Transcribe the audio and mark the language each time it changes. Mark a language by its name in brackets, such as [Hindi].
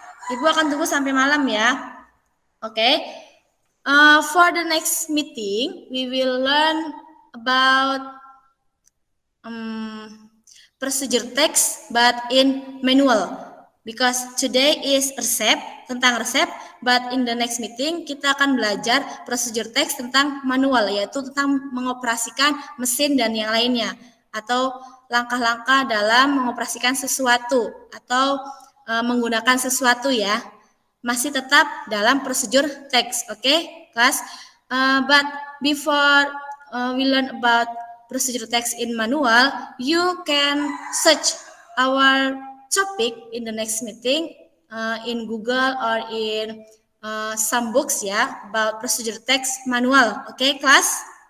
[Indonesian] Ibu akan tunggu sampai malam ya. [English] Okay. For the next meeting, we will learn about procedure text, but in manual. Because today is [Indonesian] resep, tentang resep, [English] but in the next meeting [Indonesian] kita akan belajar procedure text tentang manual, yaitu tentang mengoperasikan mesin dan yang lainnya, atau langkah-langkah dalam mengoperasikan sesuatu, atau menggunakan sesuatu ya. Masih tetap dalam procedure text, oke, kelas? [English] But before we learn about procedure text in manual, you can search our topic in the next meeting in Google or in some books about procedure text manual. Okay, class?